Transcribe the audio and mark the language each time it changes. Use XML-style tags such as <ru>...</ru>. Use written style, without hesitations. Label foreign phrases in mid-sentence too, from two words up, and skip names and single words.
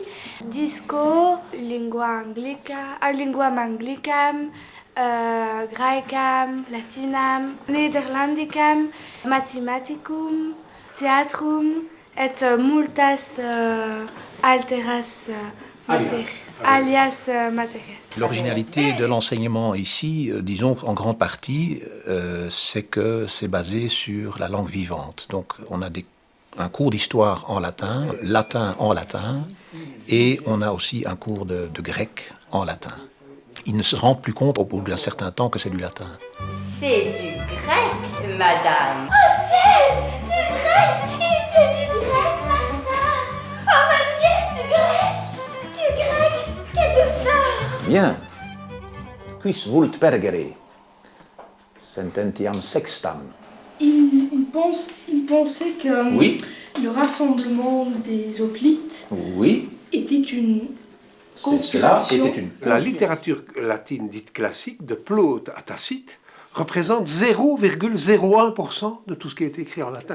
<la>Disco, lingua linguam anglicam, graecam, latinam, nederlandicam, mathematicum, theatrum, et multas alteras alias materias.</la> <fr>L'originalité de l'enseignement ici, disons en grande partie, c'est que c'est basé sur la langue vivante. Donc on a un cours d'histoire en latin en latin, et on a aussi un cours de grec en latin. Ils ne se rendent plus compte au bout d'un certain temps que c'est du latin. C'est du grec, madame. Oh, c'est du grec! Il sait du grec, ma sœur! Oh, ma nièce, du grec! Du grec! Quelle douceur! Bien.</fr> <la>Quis vult pergere? Sententiam sextam.</la> <fr>Il pensait que Oui. le rassemblement des hoplites Oui. était une Cela conspiration. était une... La littérature latine dite classique, de Plaute à Tacite, représente 0,01% de tout ce qui a été écrit en latin.</fr>